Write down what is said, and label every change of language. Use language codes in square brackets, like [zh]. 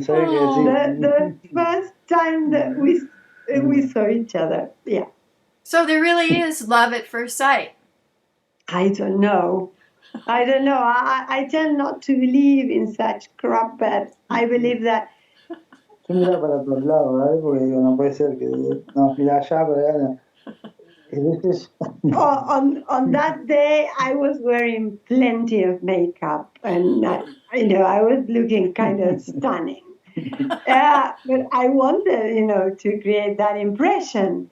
[es] Sabe que sí. [en] The first time that we saw each other, yeah. So there really is love at first sight. I don't know. I tend not to believe in such crap, but I believe that. [es] Yo miraba para otros lados, ¿vale? Porque digo, no puede ser que. No, mira allá, pero allá no. [en] On that day, I was wearing plenty of makeup, and I was looking kind of stunning. Yeah, but I wanted, to create that impression.